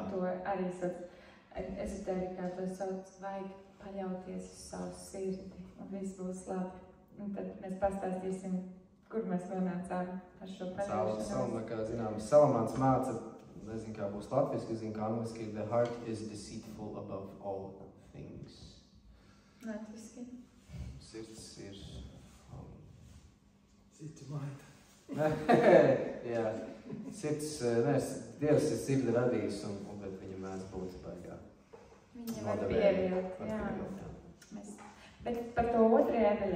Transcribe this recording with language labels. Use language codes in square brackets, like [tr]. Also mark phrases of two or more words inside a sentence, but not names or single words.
[lv] To arī ezotērikā to sauc, vajag paļauties uz savu sirdi, un viss būs labi. Un tad mēs pastāstīsim, kur mēs nonācām ar šo paļaušanos? Kā zināms, Salamāns māca, nezinu, kā būs latviski, zinu, kā angliski, [en] the heart is deceitful above all things. [lv] Latviski. Sirds ir... Citi maita. Jā, sirds, Dievs ir sirdi radījis, bet viņa mēdz būt baigā. Viņa var pievilt, jā. Bet par to otrajā daļā.